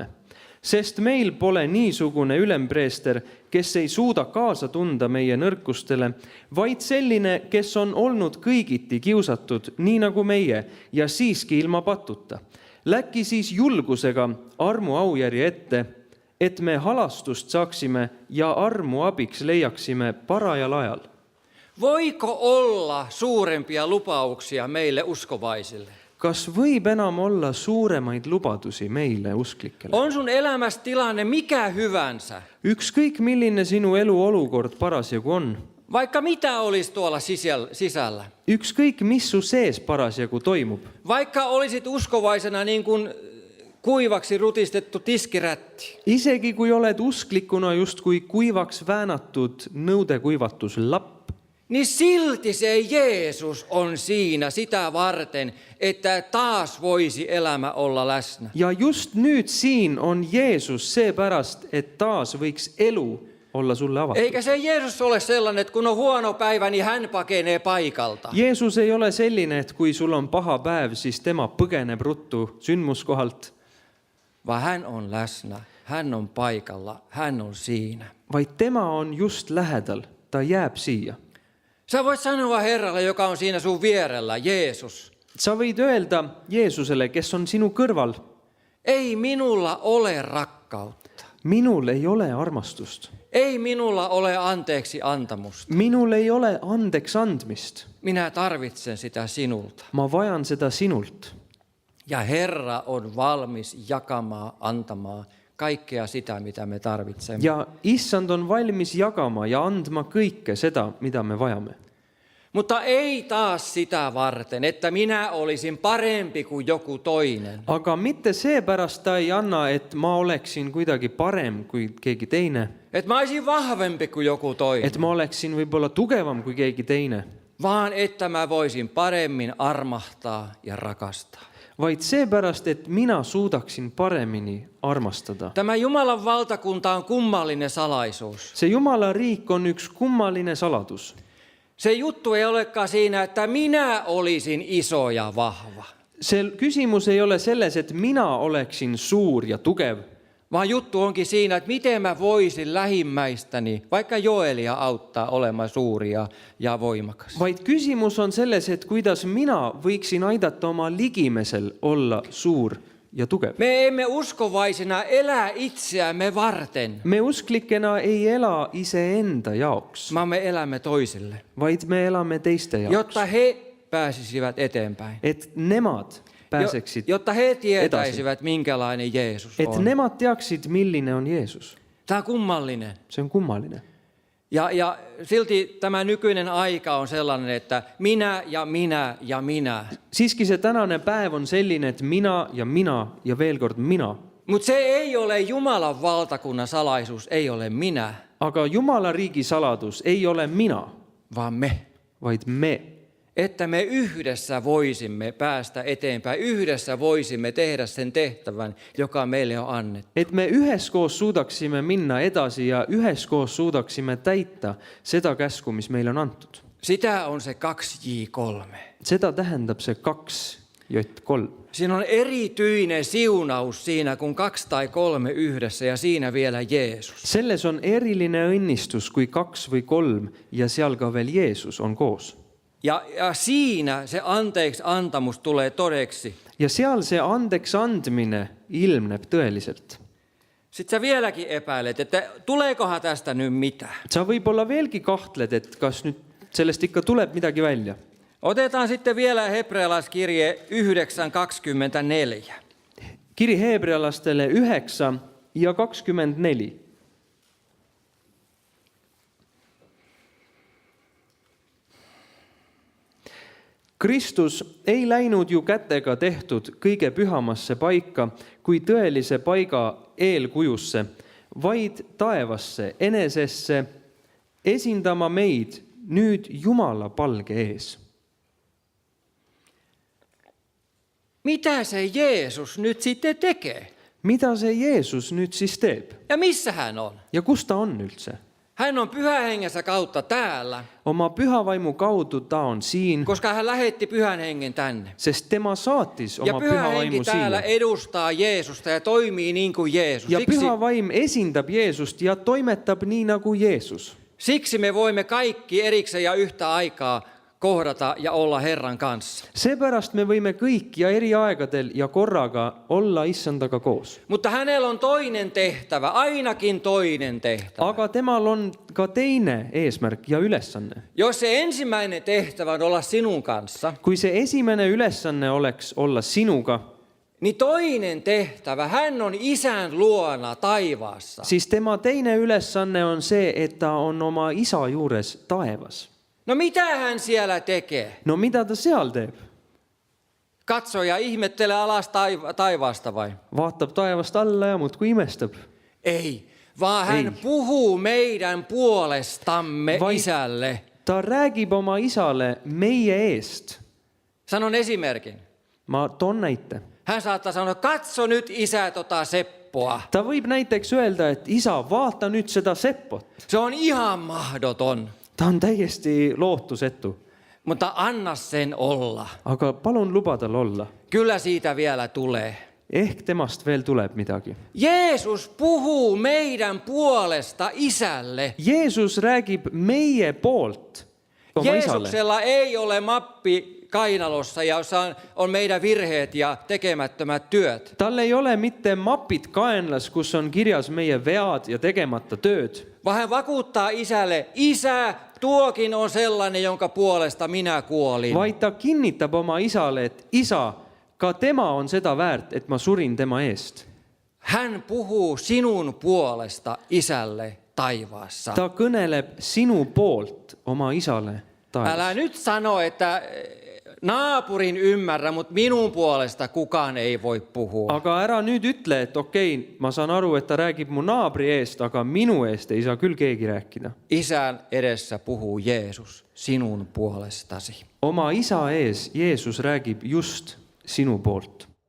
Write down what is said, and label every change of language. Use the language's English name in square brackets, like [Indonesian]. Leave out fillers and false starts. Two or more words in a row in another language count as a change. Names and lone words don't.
[Estonian] Sest meil pole niisugune ülempreester, kes ei suuda kaasa tunda meie nõrkustele, vaid selline, kes on olnud kõigiti kiusatud, nii nagu meie, ja siiski ilma patuta. Läki siis julgusega armu aujärje ette, et me halastust saaksime ja armu abiks leiaksime parajal ajal. [Finnish] Voiko olla suurempia lupauksia meille uskovaisille? [Estonian] Kas võib enam olla suuremaid lubadusi meille usklikele? [Finnish] On sun elämässä tilanne mikä hyvänsä? [Estonian] Ykskõik milline sinu elu olukord parasjagu on. [Finnish] Vaikka mitä olisi tuolla sisällä? [Estonian] Ükskõik mis su sees parasjagu toimub. [Finnish] Vaikka olisit uskovaisena niin kuin kuivaksi rutistettu tiskirätti. [Estonian] Isegi kui oled usklikuna justkui kuivaks väänatud nõudekuivatuslapp, [Finnish] Niin silti se Jeesus on siinä sitä varten, että taas voisi elämä olla läsnä. [Estonian] ja just nüüd siin on Jeesus seepärast, et taas võiks elu olla sulle avatud. [Finnish] Eikä se Jeesus ole sellainen, että kun on huono päivä, niin hän pakenee paikalta. [Estonian] Jeesus ei ole selline, et kui sul on paha päev, siis tema põgeneb ruttu sündmuskohalt, [Finnish] Vaan hän on läsnä, hän on paikalla, hän on siinä. [Estonian] vaid tema on just lähedal, ta jääb siia. [Finnish] Sä voit sanoa Herralle, joka on siinä sun vierellä, Jeesus, [Estonian] Sa võid öelda Jeesusele, kes on sinu kõrval, [Finnish] ei minulla ole rakkautta. [Estonian] minul ei ole armastust, [Finnish] Ei minulla ole anteeksi antamusta. [Estonian] minul ei ole andeks andmist, [Finnish] Minä tarvitsen sitä sinulta. [Estonian] ma vajan seda sinult. [Finnish] Ja Herra on valmis jakamaan, antamaan kaikkea sitä, mitä me tarvitsemme. [Estonian] Ja issand on valmis jagama ja andma kõike seda, mida me vajame. [Finnish] Mutta ei taas sitä varten, että minä olisin parempi kuin joku toinen. [Estonian] Aga mitte seepärast ta ei anna, et ma oleksin kuidagi parem kui keegi teine, [Finnish] Että mä olisin vahvempi kuin joku toinen. [Estonian] et ma oleksin võib-olla tugevam kui keegi teine, [Finnish] Vaan että mä voisin paremmin armahtaa ja rakastaa. [Estonian] vaid seepärast, et mina suudaksin paremini armastada. [Finnish] Tämä Jumalan valtakunta on kummallinen salaisuus. [Estonian] See Jumala riik on üks kummaline saladus. [Finnish] Se juttu ei olekaan siinä, että minä olisin iso ja vahva. [Estonian] See küsimus ei ole selles, et mina oleksin suur ja tugev, [Finnish] Vaan juttu onkin siinä, että miten mä voisin lähimmäistäni, vaikka Joelia auttaa olemaan suuri ja voimakas. [Estonian] vaid küsimus on selles, et kuidas mina võiksin aidata oma ligimesel olla suur ja tugev. [Finnish] Me emme uskovaisina elä itseämme varten, [Estonian] Me usklikena ei ela iseenda jaoks, [Finnish] vaan me elämme toisille, [Estonian] vaid me elame teiste jaoks, [Finnish] jotta he pääsisivät eteenpäin. [Estonian] et nemad pääseksid, [Finnish] Jotta he tietäisivät, minkälainen Jeesus [Estonian] et [Finnish] on. [Estonian] nemad teaksid, milline on Jeesus. [Finnish] Tämä on kummallinen. [Estonian] See on kummaline. [Finnish] Ja silti tämä nykyinen aika on sellainen, että minä ja minä ja minä. [Estonian] Siiski see tänane päev on selline, et mina ja veel kord mina. [Finnish] Mutta se ei ole Jumalan valtakunnan salaisuus, ei ole minä, [Estonian] Aga Jumala riigi saladus ei ole mina, [Finnish] vaan me. [Estonian] vaid me. [Finnish] Että me yhdessä voisimme päästä eteenpäin, yhdessä voisimme tehdä sen tehtävän, joka meille on annettu. [Estonian] Et me üheskoos suudaksime minna edasi ja üheskoos suudaksime täita seda käsku, mis meile on antud. [Finnish] Sitä on se 2J3. [Estonian] Seda tähendab see 2J3. [Finnish] Siinä on erityinen siunaus siinä, kun 2 tai 3 yhdessä ja siinä vielä Jeesus. [Estonian] Selles on eriline õnnistus, kui 2 või 3 ja seal ka veel Jeesus on koos. [Finnish] Ja siinä se anteeksi antamus tulee todeksi. [Estonian] Ja seal see andeks andmine ilmneb tõeliselt. [Finnish] Sitten sä vieläkin epäilet, että tuleekohan tästä nyt mitään. [Estonian] Sa võib-olla veelgi kahtled, et kas nüüd sellest ikka tuleb midagi välja. [Finnish] Otetaan sitten vielä hebrealaiskirje 9:24. [Estonian] Kiri heebrealastele 9 ja 24. Kristus ei läinud ju kätega tehtud kõige pühamasse paika kui tõelise paiga eelkujusse, vaid taevasse enesesse esindama meid nüüd Jumala palge ees. [Finnish] Mitä se Jeesus nyt sitten tekee? [Estonian] Mida see Jeesus nüüd siis teeb? [Finnish] Ja missä hän on? [Estonian] Ja kus ta on üldse? [Finnish] Hän on Pyhän Hengensä kautta täällä, [Estonian] Oma Pyhä Vaimu kaudu ta on siin, [Finnish] koska hän lähetti Pyhän Hengen tänne. [Estonian] sest tema saatis [Finnish] Ja [Estonian] oma [Finnish] Pyhä [Estonian] Pyhä [Finnish] Henki [Estonian] Vaimu [Finnish] täällä [Estonian] siia. [Finnish] edustaa Jeesusta ja toimii niin kuin Jeesus. [Estonian] Ja Pyhä Vaim esindab Jeesust ja toimetab nii nagu Jeesus. [Finnish] Siksi me voimme kaikki erikseen ja yhtä aikaa kohdata ja olla Herran kanssa. [Estonian] Seepärast me võime kõik ja eri aegadel ja korraga olla issandaga koos. [Finnish] Mutta hänellä on toinen tehtävä, ainakin toinen tehtävä. [Estonian] Aga temal on ka teine eesmärk ja ülesanne. [Finnish] Jos se ensimmäinen tehtävä on olla sinun kanssa, [Estonian] Kui see esimene ülesanne oleks olla sinuga, [Finnish] niin toinen tehtävä, hän on Isän luona taivaassa. [Estonian] siis tema teine ülesanne on see, et ta on oma isa juures taevas. [Finnish] No mitä hän siellä tekee? [Estonian] No mida ta seal teeb? [Finnish] Katso ja ihmettele alas taivaasta vai? [Estonian] Vaatab taevast alla ja muudkui imestab. [Finnish] Ei, vaan hän [Estonian] Ei. [Finnish] puhuu meidän puolestamme [Estonian] Vai- [Finnish] Isälle. [Estonian] Ta räägib oma isale meie eest. [Finnish] Sanon esimerkin. [Estonian] Ma toon näite. [Finnish] Hän saattaa sanoa, katso nyt Isä tota Seppoa. [Estonian] Ta võib näiteks öelda, et isa, vaata nüüd seda Seppot. [Finnish] Se on ihan mahdoton, [Estonian] Ta on täiesti lootusetu. [Finnish] mutta anna sen olla. [Estonian] Aga palun luba tal olla. [Finnish] Kyllä siitä vielä tulee. [Estonian] Ehk temast veel tuleb midagi. [Finnish] Jeesus puhuu meidän puolesta Isälle. [Estonian] Jeesus räägib meie poolt oma isale. [Finnish] Jeesuksella ei ole mappi kainalossa, jossa on meidän virheet ja tekemättömät työt. [Estonian] Tal ei ole mitte mapid kaenlas, kus on kirjas meie vead ja tegemata tööd, [Finnish] Vaan hän vakuuttaa Isälle, Isä, tuokin on sellainen, jonka puolesta minä kuolin. [Estonian] vaid ta kinnitab oma isale, et isa, ka tema on seda väärt, et ma surin tema eest. [Finnish] Hän puhuu sinun puolesta Isälle taivaassa. [Estonian] Ta kõneleb sinu poolt oma isale taevas. [Finnish] Älä nyt sano, että naapurin ymmärrä, mutta minun puolesta kukaan ei voi puhua. [Estonian] Aga ära nüüd ütle, et okei, ma saan aru, et ta räägib mu naabri eest, aga minu eest ei saa küll keegi rääkida. [Finnish] Isän edessä puhuu Jeesus sinun puolestasi. [Estonian] Oma isa ees Jeesus räägib just sinu poolt.